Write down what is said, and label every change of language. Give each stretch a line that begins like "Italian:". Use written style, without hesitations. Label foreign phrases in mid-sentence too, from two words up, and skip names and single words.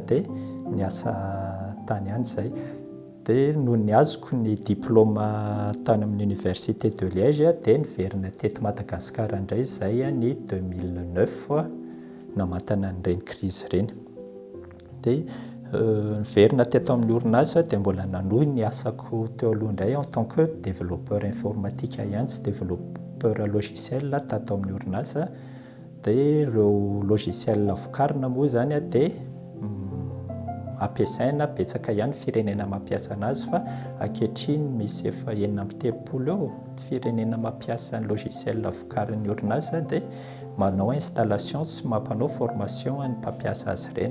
Malagasy: Dia niasa tany ihany zay. Dia noho ny azoko ny diplôme tany amin'ny université de Liège dia niverina teto Madagasikara indray zay ny 2009 namantana an'ireny crise ireny. Dia niverina teto amin'ny orinasa dia mbola nanohy ny asako teo aloha indray
French: en tant que développeur informatique
Malagasy: ihany sy
French: développeur logiciel
Malagasy: tato amin'ny orinasa. Dia ireo logiciel vokarina moa zany dia ampiasaina betsaka ihany firenena mampiasa anazy fa ankehitriny misy efa 90 eo firenena mampiasa ny logiciel vokarin'ny orinasa dia manao installation sy mampanao formation ny mpampiasa azy ireny.